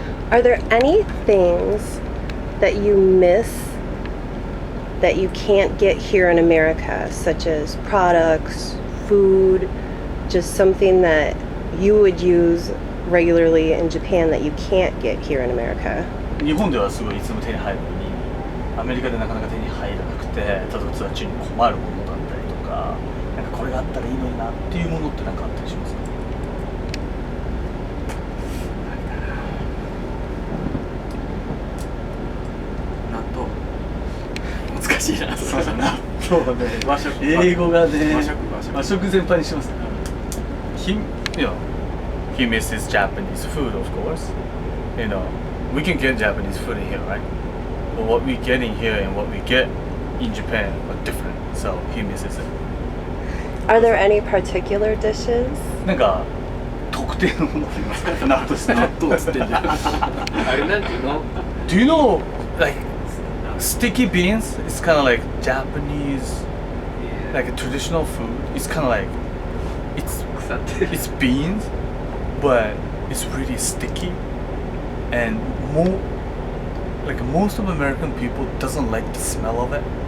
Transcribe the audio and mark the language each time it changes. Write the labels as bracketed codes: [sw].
[en] Are there any things that you miss that you can't get here in America, such as products, food, just something that you would use regularly in Japan that you can't get here in America? [ja] 日本ではすごいいつも手に入るのに、アメリカでなかなか手に入らなくて、例えばツアー中に困るものだったりとか、なんかこれがあったらいいのになっていうものって何かあったりしますか？納豆。難しいな。そうだな。そうね。和食。英語がね。和食。和食全般にしますね。 [en] He, you know, he misses Japanese food, of course. You know, we can get Japanese food in here, right? But what we get in here and what we get in Japan are different. So he misses it. Are there any particular dishes? [ja] なんか特定のものありますか？納豆して。納豆っつってんじゃん。あれなんていうの？ [en] Do you know like sticky beans? It's kind of like Japanese, like a traditional food. It's kind of like it's beans, but it's really sticky, and most of American people doesn't like the smell of it.